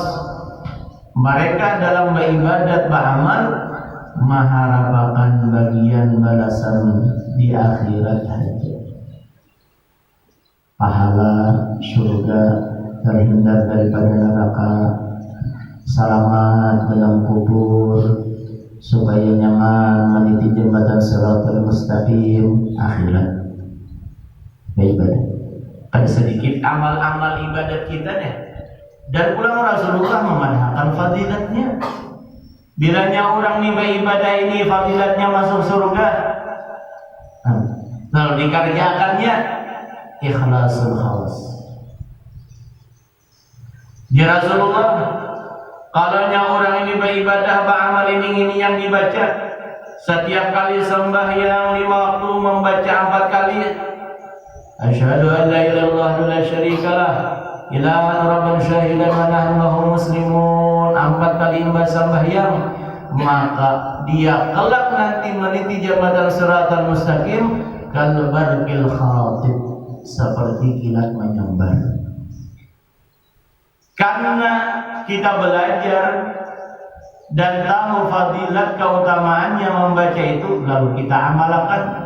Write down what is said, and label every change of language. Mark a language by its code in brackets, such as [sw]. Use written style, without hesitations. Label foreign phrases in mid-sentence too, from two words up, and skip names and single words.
[bjn] Mereka dalam beribadat beramal mengharapkan bagian balasan di akhirat saja. Pahala surga, terhindar daripada neraka, selamat dalam kubur, supaya nyaman meniti jembatan Shiratal Mustaqim akhirat. Ibadah. Ada sedikit amal-amal ibadat kita nih. Dan pulang Rasulullah memadahkan fadilatnya. Bilanya orang nih ibadah ini fadilatnya masuk surga. Lalu dikerjakannya [ar] إخلاص الخواص. [bjn] Ya Rasulullah, kalaunya orang ini beribadah, beramal ini yang dibaca, setiap kali sembahyang 5 waktu membaca 4 kali [ar] أشهد أن لا إله إلا الله لا شريك له إلهًا ربًّا شاهدًا ونحن له مسلمون, [bjn] 4 kali membaca sembahyang, maka dia kelak nanti meniti jembatan Shiratal Mustaqim [ar] كالبرق الخاطب, [bjn] seperti kilat menyambar. Karena kita belajar dan tahu fadilat keutamaannya membaca itu, lalu kita amalkan.